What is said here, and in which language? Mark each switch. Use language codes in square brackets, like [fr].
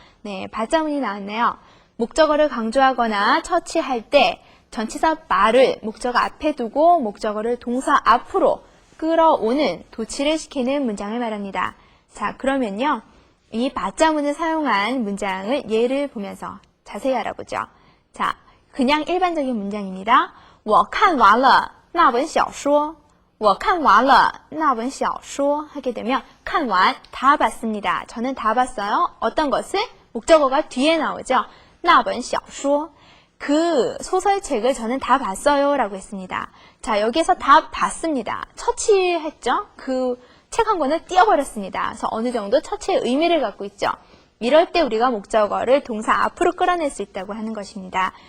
[ko] 네, 바자문이 나왔네요. 목적어를 강조하거나 처치할 때 전치사 바를 목적어 앞에 두고 목적어를 동사 앞으로 끌어오는 도치를 시키는 문장을 말합니다. 자, 그러면요. 이 바자문을 사용한 문장을 예를 보면서 자세히 알아보죠. 자, 그냥 일반적인 문장입니다. [zh] 我看完了那本小说我看完了那本小说 [ko] 하게 되면 [zh] 看完 [ko] 다 봤습니다. 저는 다 봤어요. 어떤 것을? 목적어가 뒤에 나오죠. [zh] 那本小说 [ko] 그 소설책을 저는 다 봤어요 라고 했습니다. 자, 여기에서 다 봤습니다. 처치했죠. 그 책 한 권을 띄워버렸습니다. 그래서 어느 정도 처치의 의미를 갖고 있죠. 이럴 때 우리가 목적어를 동사 앞으로 끌어낼 수 있다고 하는 것입니다.